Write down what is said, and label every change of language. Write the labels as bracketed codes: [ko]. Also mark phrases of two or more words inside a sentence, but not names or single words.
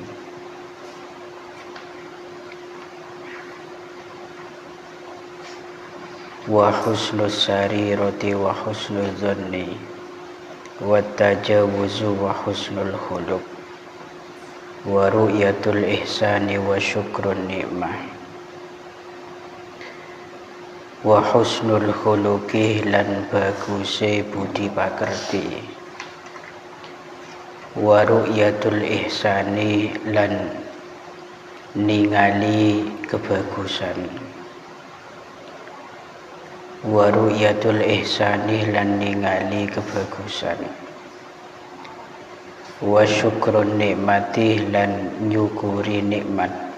[ar] وحسن السريرة وحسن الظن والتجاوز وحسن الخلق ورؤية الإحسان وشكر النعمة وحسن الخلق [jv] lan baguse budi pakerti [ar] ورؤية الإحسان [jv] lan ningali kebagusan [ar] ورؤية الإحسان [jv] lan ningali kebagusan [ar] وشكر النعمة [jv] lan nyukuri nikmat